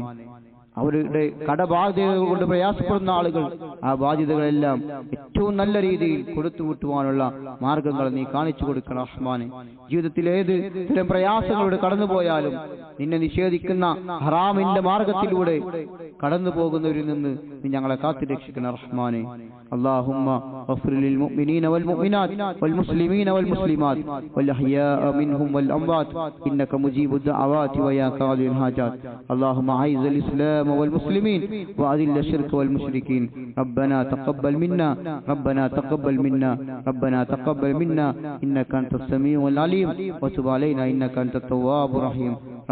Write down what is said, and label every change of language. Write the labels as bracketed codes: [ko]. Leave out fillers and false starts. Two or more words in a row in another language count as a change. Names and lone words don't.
[ml] അവരുടെ കടബാധ്യതകൾ കൊണ്ട് പ്രയാസപ്പെടുന്ന ആളുകൾ ആ ബാധ്യതകളെല്ലാം ഏറ്റവും നല്ല രീതിയിൽ കൊടുത്തു വിട്ടുവാനുള്ള മാർഗങ്ങൾ നീ കാണിച്ചു കൊടുക്കണം റഹ്മാനെ. ജീവിതത്തിൽ ഏത് തരം പ്രയാസങ്ങളോട് കടന്നുപോയാലും നിന്നെ നിഷേധിക്കുന്ന ഹറാമിന്റെ മാർഗത്തിലൂടെ കടന്നു പോകുന്നവരിൽ നിന്ന് നീ ഞങ്ങളെ കാത്തുരക്ഷിക്കണം റഹ്മാനെ. [ar] اللهم اغفر للمؤمنين والمؤمنات والمسلمين والمسلمات والأحياء منهم والأموات إنك مجيب الدعوات ويا قاضي الحاجات. اللهم أعز الإسلام والمسلمين وأذل الشرك والمشركين. ربنا تقبل منا ربنا تقبل منا ربنا تقبل منا إنك أنت السميع العليم وتب علينا إنك أنت التواب الرحيم.